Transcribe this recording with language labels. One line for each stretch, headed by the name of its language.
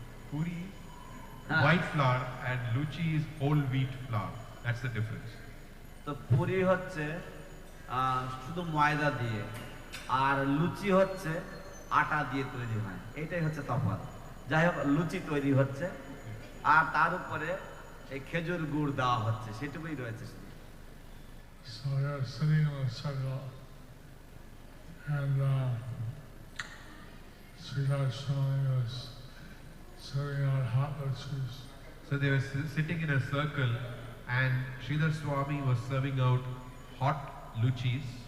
English: puri white flour and luchi is whole wheat flour. That's the difference.
Bangla: তো পুরি হচ্ছে শুধু ময়দা দিয়ে আর লুচি হচ্ছে আটা দিয়ে তৈরি হয় এটাই হচ্ছে তফাৎ যাই হোক লুচি তৈরি হচ্ছে আর তার উপরে এই খেজুর গুড় দেওয়া হচ্ছে সেটুকুই রয়েছে
English: So they're sitting in a circle and Sridhar Swami was serving out hot luchis. So they were sitting in a circle and Sridhar Swami was serving out hot luchis.